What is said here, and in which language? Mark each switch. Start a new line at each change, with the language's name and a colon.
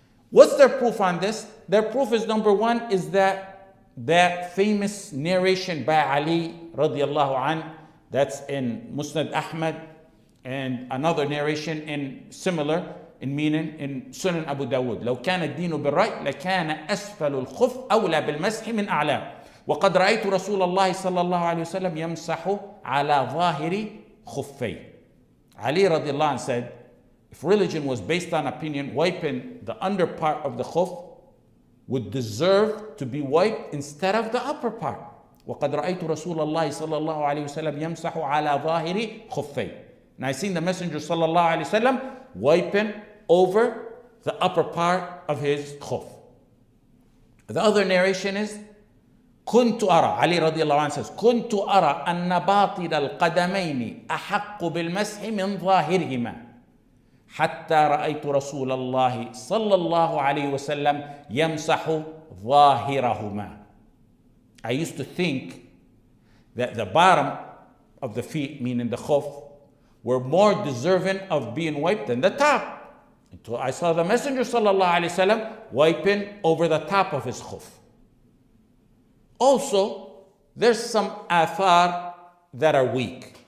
English: What's their proof on this? Their proof is, number one, is that famous narration by Ali radiallahu anh, that's in Musnad Ahmad, and another narration in similar in meaning in Sunan Abu Dawud.
Arabic: لو كان الدين بالرأي لكان أسفل الخف أولى بالمسح من أعلاه. وقد رأيت رسول الله صلى الله عليه وسلم يمسح على ظاهر خفيه.
English: Ali radiallahu anh said, if religion was based on opinion, wiping the under part of the khuf would deserve to be wiped instead of the upper part.
Arabic: وقد رأيت رسول الله صلى الله عليه وسلم يمسح على ظاهر خفيه.
English: And I seen the Messenger sallallahu alaihi wasallam wiping over the upper part of his khuf. The other narration is
Arabic: كنت أرى,
English: Ali radiallahu anh says,
Arabic: كنت أرى أن باطل القدمين أحق بالمسح من ظاهرهما حتى رأيت رسول الله صلى الله عليه وسلم يمسح ظاهرهما.
English: I used to think that the bottom of the feet, meaning the khuf, were more deserving of being wiped than the top. Until I saw the Messenger sallallahu alaihi wasallam wiping over the top of his khuf. Also, there's some athar that are weak.